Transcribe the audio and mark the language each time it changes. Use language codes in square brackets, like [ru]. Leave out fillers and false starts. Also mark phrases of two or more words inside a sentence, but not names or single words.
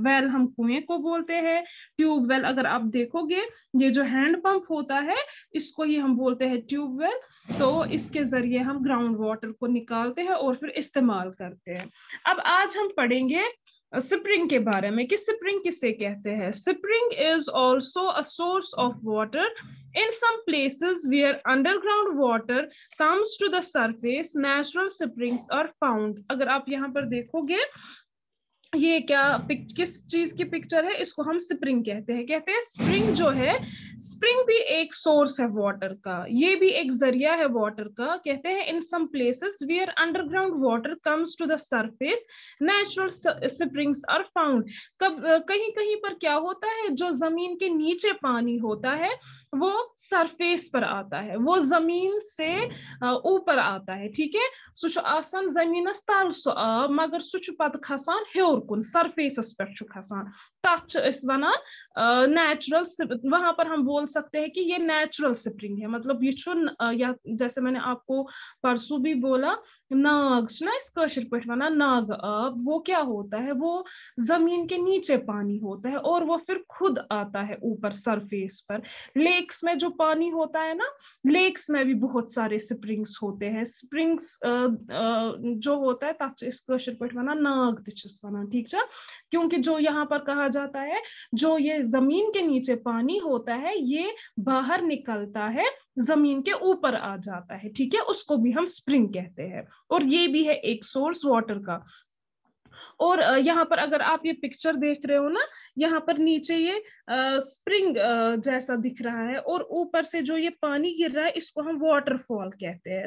[hi] वेल हम कुएं को बोलते हैं, ट्यूबवेल अगर आप देखोगे ये जो [en] hand pump [hi] होता है इसको ही हम बोलते हैं ट्यूबवेल। तो इसके जरिए हम [en] ground water [hi] को निकालते हैं और फिर इस्तेमाल करते हैं। अब आज हम पढ़ेंगे स्प्रिंग के बारे में कि स्प्रिंग किसे कहते हैं। [en] spring is also a source of water in some places where underground water comes to the surface, natural springs are found। [hi] अगर आप यहाँ पर देखोगे, ये क्या किस चीज की पिक्चर है, इसको हम स्प्रिंग कहते हैं। कहते हैं स्प्रिंग जो है, स्प्रिंग भी एक सोर्स है वाटर का, ये भी एक जरिया है वाटर का। कहते हैं [en] in some places where underground water comes to the surface, natural springs are found. [hi] कब कहीं कहीं पर क्या होता है, जो जमीन के नीचे पानी होता है वो सरफेस पर आता है, वो जमीन से ऊपर आता है, ठीक है। [ks] सु आसान जमीनस तल सु आब, मगर सु पत खसान हेर कुन, सरफेसस पे खसान, तथ वनान नेचुरल। [hi] वहां पर हम बोल सकते हैं कि ये नेचुरल स्प्रिंग है, मतलब ये या जैसे मैंने आपको परसों भी बोला, [ks] नाग ना इस कशर पे वनान नाग आब, [hi] वो क्या होता है, वो जमीन के नीचे पानी होता है और वो फिर खुद आता है ऊपर सरफेस पर। लेक्स में जो पानी होता है ना, लेक्स में भी बहुत सारे स्प्रिंग्स होते हैं। स्प्रिंग्स जो होता है [ks] तथ इस कशर पे वनान नाग, [hi] ठीक है, क्योंकि जो यहाँ पर कहा जाता है जो ये जमीन के नीचे पानी होता है ये बाहर निकलता है, जमीन के ऊपर आ जाता है, ठीक है, उसको भी हम स्प्रिंग कहते हैं, और ये भी है एक [en] source water [hi] का। और यहाँ पर अगर आप ये पिक्चर देख रहे हो ना, यहाँ पर नीचे ये स्प्रिंग जैसा दिख रहा है, और ऊपर से जो ये पानी गिर रहा है इसको हम वाटरफॉल कहते हैं।